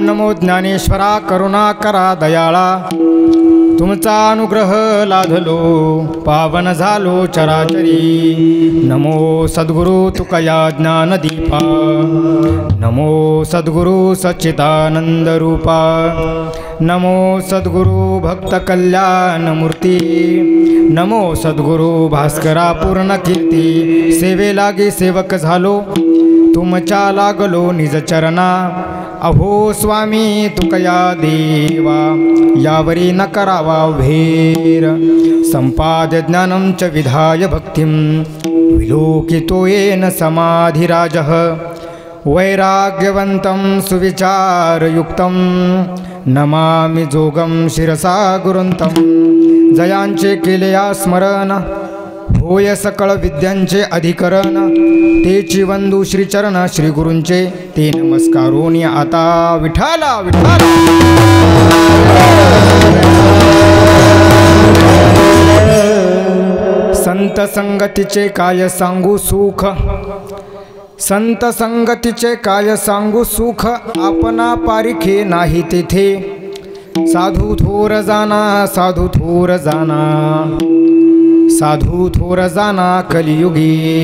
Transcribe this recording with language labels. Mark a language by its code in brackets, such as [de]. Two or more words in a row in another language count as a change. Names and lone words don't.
[mr] ज्ञानेश्वरा करुणा करा दयाळा तुमचा अनुग्रह लाधलो पावन झालो चराचरी नमो सद्गुरु तुकया ज्ञानदीपा नमो सद्गुरु सच्चिदानंद रूपा नमो सद्गुरु भक्त कल्याण मूर्ती नमो सद्गुरु भास्करा पूर्ण कीर्ती सेवे लागे सेवक झालो तुमच्या लागलो निज चरणा अहो स्वामी तुकया देवा यावरी न करावा भेर संपाद्य [sa] ज्ञानं च विधाय भक्तिं विलोकितो येन समाधिराजः वैराग्यवन्तं सुविचारयुक्तं नमामि जोगं शिरसा गुरुंतं [mr] जयांचे केले स्मरण होय सकळ विद्यांचे अधिकरण तेची वंदू श्रीचरण श्री गुरूंचे ते नमस्कारोनी आता विठाला विठाला संत संगतीचे काय सांगू सुख संत संगतीचे काय सांगू सुख आपणा पारिखे नाही तेथे साधू थोर जाना साधू थोर जाना साधू थोर जाना कलियुगी।